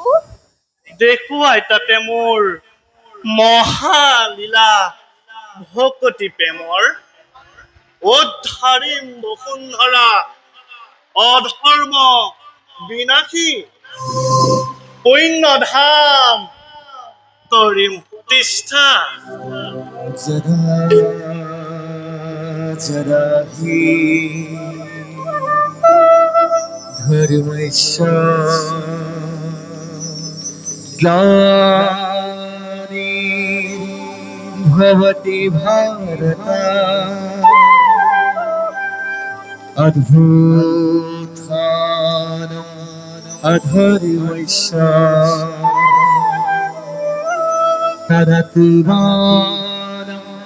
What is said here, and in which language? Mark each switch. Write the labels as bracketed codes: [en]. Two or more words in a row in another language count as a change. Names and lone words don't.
[as] দেখুৱাই তাতে মোৰ মহালীলা ভকতি প্ৰেমৰ। উদ্ধাৰিম বসুন্ধৰা অধৰ্ম বিনাশী, পুণ্য ধাম কৰিম প্ৰতিষ্ঠা। [hi] जरा ही [sa] धर्मस्य ग्लानि भवति भारत, अद्भुतान् अधर्मस्य तदात्मानं